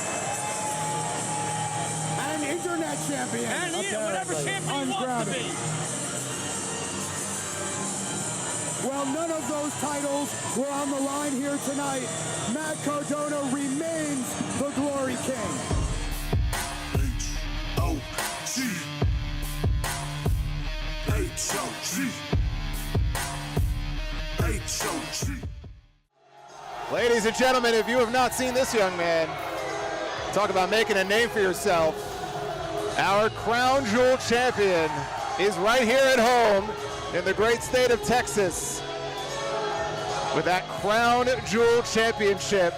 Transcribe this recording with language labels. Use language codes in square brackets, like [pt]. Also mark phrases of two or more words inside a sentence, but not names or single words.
[en] And Internet Champion. And whatever champion he wants to be. Well, none of those titles were on the line here tonight. Matt Cardona remains the Glory King. H-O-G. H-O-G. H-O-G. Ladies and gentlemen, if you have not seen this young man, talk about making a name for yourself. Our crown jewel champion is right here at home in the great state of Texas with that crown jewel championship.